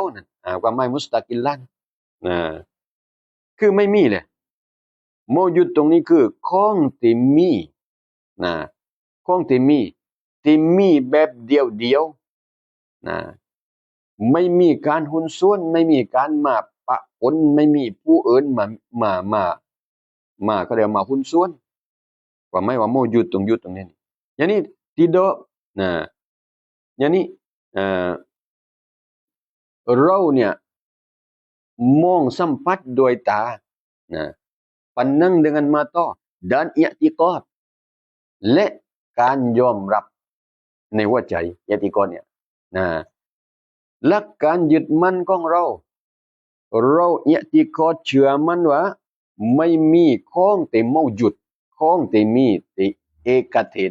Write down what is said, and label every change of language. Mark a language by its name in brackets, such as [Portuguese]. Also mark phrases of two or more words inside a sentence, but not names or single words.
[Thai] นั่นว่าไม่มุสตากิลละนะคือไม่มีเลยมอยุดตรงนี้คือของที่มีนะของที่มีแบบเดียวนะไม่มีการหุ้นส่วนไม่มีการมาปะปนไม่มีผู้อื่นมาก็เรียกมาหุ้นส่วนว่าไม่ว่าโมยุดตรงนี้อย่างนี้tidakนะอย่างนี้เอ่อ เราเนี่ยมองสัมผัสโดยตานะ [Malay] pandang dengan mata dan i'tiqad [Thai] และการยอมรับในหัวใจi'tiqadเนี่ยนะหลัก การยึดมั่นของเราi'tiqad เชื่อมั่นว่าไม่มีของที่เมาจุดของที่มีที่เอกเทศ